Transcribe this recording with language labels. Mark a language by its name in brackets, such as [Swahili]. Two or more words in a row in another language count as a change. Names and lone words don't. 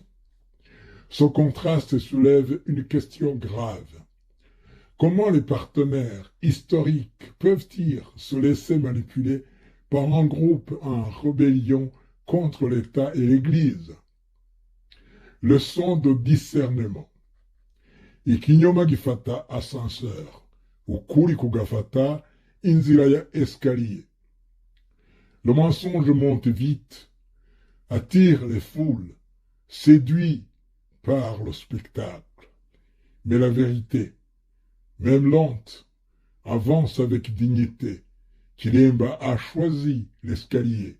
[French] Ce contraste soulève une question grave. Comment les partenaires historiques peuvent-ils se laisser manipuler par un groupe en rébellion contre l'État et l'Église? Leçon de discernement. [Kinyarwanda] Ikinyoma gifata ascenseur, ukuri kugafata inzira ya escalier. [French] Le mensonge monte vite, attire les foules, séduit par le spectacle. Mais la vérité, même lente, avance avec dignité. Kiremba a choisi l'escalier.